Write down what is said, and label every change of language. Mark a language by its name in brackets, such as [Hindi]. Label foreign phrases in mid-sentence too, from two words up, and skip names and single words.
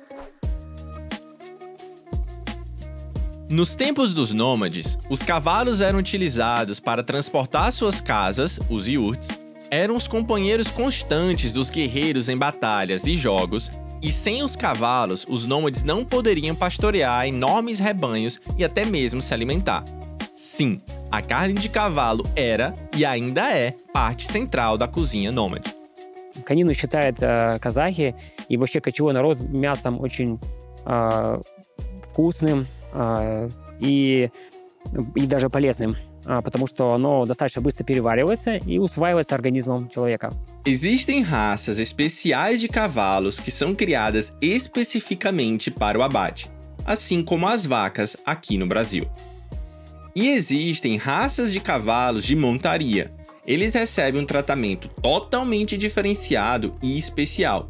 [Portuguese] Nos tempos dos nômades, os cavalos eram utilizados para transportar suas casas, os yurts, eram os companheiros constantes dos guerreiros em batalhas e jogos, e sem os cavalos, os nômades não poderiam pastorear enormes rebanhos e até mesmo se alimentar. Sim, a carne de cavalo era e ainda é parte central da cozinha nômade. [Russian] Конину считают казахи и вообще кочевой народ мясом очень вкусным и даже полезным, потому что оно достаточно быстро переваривается и усваивается организмом человека. [Portuguese] Existem raças especiais de cavalos que são criadas especificamente para o abate, assim como as vacas aqui no Brasil. E existem raças de cavalos de montaria. Eles recebem um tratamento totalmente diferenciado e especial.